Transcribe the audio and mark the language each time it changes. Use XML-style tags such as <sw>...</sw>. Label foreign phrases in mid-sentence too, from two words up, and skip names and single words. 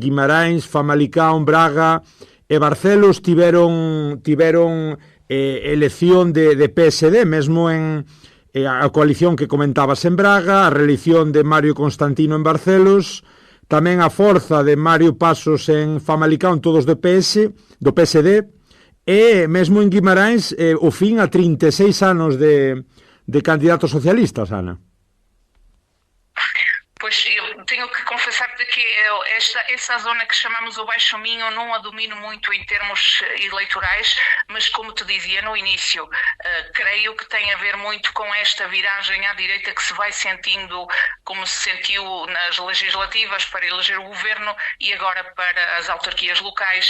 <gl>Guimarães, Famalicão, Braga e Barcelos tiveron elección de PSD, mesmo en a coalición que comentabas en Braga, a reelección de Mario Constantino en Barcelos, tamén a forza de Mario Pasos en Famalicão, todos do PSD, e mesmo en Guimarães o fin a 36 anos de candidatos socialistas, Ana.</gl> <pt>Pois eu tenho que confessar-te que essa zona que chamamos o Baixo Minho não a domino muito em termos eleitorais, mas como te dizia no início, creio que tem a ver muito com esta viragem à direita que se vai sentindo, como se sentiu nas legislativas para eleger o governo e agora para as autarquias locais.</pt>